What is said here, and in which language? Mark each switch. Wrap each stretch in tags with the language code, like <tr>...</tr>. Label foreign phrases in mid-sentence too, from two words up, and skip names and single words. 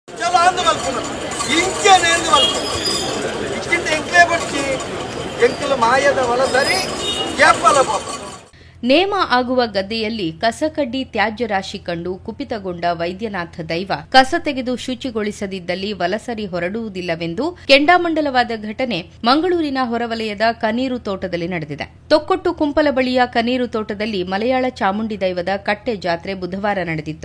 <tcy>ಚಲಾಂದು ಮಲ್ಪುನ ಇಂಚನೇಂದು ಮಲ್ಪುನ ಇಕ್ಕಿಂತ ಎಂಕ್ಲೇ ಬಡ್ಚಿ ಎಂಕಲು ಮಾಯದ ವಲಸರಿ ಯಾಪಲ ಪಾಪ.</tcy> <kn>ನೇಮ ಆಗುವ ಗದ್ದೆಯಲ್ಲಿ ಕಸಕಡ್ಡಿ ತ್ಯಾಜ್ಯ ರಾಶಿ ಕಂಡು ಕುಪಿತಗೊಂಡ ವೈದ್ಯನಾಥ ದೈವ ಕಸ ತೆಗೆದು ಶುಚಿಗೊಳಿಸದಿದ್ದಲ್ಲಿ ವಲಸರಿ ಹೊರಡುವುದಿಲ್ಲವೆಂದು ಕೆಂಡಾಮಂಡಲವಾದ ಘಟನೆ ಮಂಗಳೂರಿನ ಹೊರವಲಯದ ಕನೀರು ತೋಟದಲ್ಲಿ ನಡೆದಿದೆ. ತೊಕ್ಕೊಟ್ಟು ಕುಂಪಲ ಬಳಿಯ ಕನೀರು ತೋಟದಲ್ಲಿ ಮಲಯಾಳ ಚಾಮುಂಡಿ ದೈವದ ಕಟ್ಟೆ ಜಾತ್ರೆ ಬುಧವಾರ ನಡೆದಿತ್ತು.</kn>